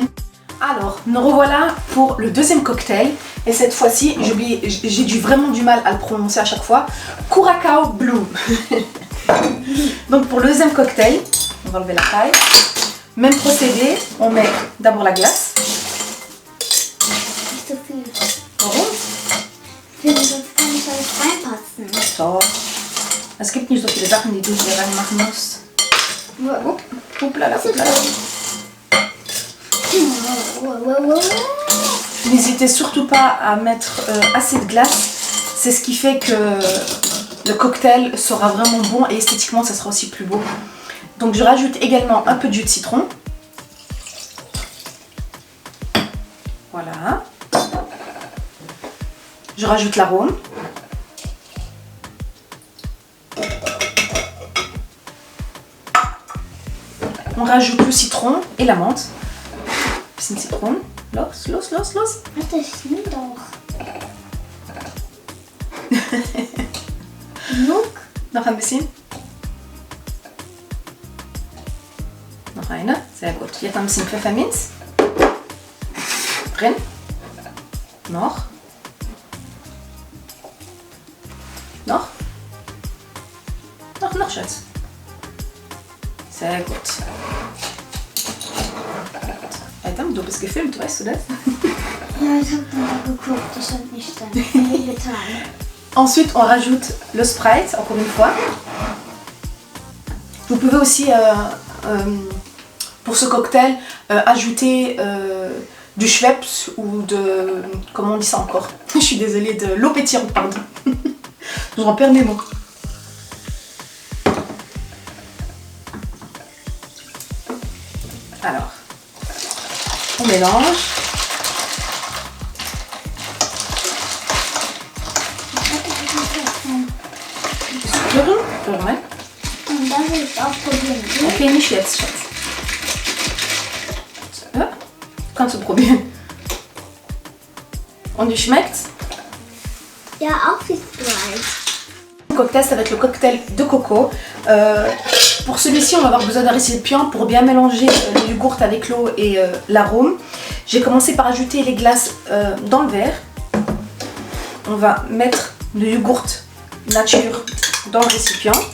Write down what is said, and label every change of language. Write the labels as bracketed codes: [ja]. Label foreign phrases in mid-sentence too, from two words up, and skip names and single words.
[fr] Alors nous revoilà pour le deuxième cocktail, et cette fois-ci j'ai vraiment du mal à le prononcer à chaque fois, Curacao Blue. Donc pour le deuxième cocktail, on va enlever la paille. Même procédé, on met d'abord la glace. [de] Nicht so viel. Warum? Ich finde, sonst kann nicht alles reinpassen. So. Es gibt nicht so viele Sachen, die du hier reinmachen musst. Hoppla, hoppla. [fr] N'hésitez surtout pas à mettre assez de glace. C'est ce qui fait que le cocktail sera vraiment bon et esthétiquement ça sera aussi plus beau. Donc je rajoute également un peu de jus de citron. Voilà. Je rajoute l'arôme. On rajoute le citron et la menthe. [de] Bisschen citron. Los. Warte, ich nehme doch. Genug? Noch ein bisschen. Noch eine. Sehr gut. Jetzt ein bisschen Pfefferminz. Drin. Noch. Noch, Schatz. Sehr gut. Adam, du bist gefilmt, weißt du das? Ja, ich habe mal geguckt, das hat nicht dann viel getan. [fr] Ensuite, on rajoute le Sprite, encore une fois. Vous pouvez aussi, pour ce cocktail, ajouter du Schweppes ou de... Comment on dit ça encore? Je suis désolée, de l'eau pétillante, pardon. Je m'en perds mes mots. Alors, on mélange. [de] Rühren, ouais. Und dann will ich auch probieren. Okay, nicht jetzt, Schatz. Ja, kannst du probieren. Und wie schmeckt's? Ja, auch wie Sprite. [fr] Cocktail, ça va être le cocktail de coco. Pour celui-ci, on va avoir besoin d'un récipient pour bien mélanger le yogourt avec l'eau et l'arôme. J'ai commencé par ajouter les glaces dans le verre. On va mettre le yogourt nature dans le récipient.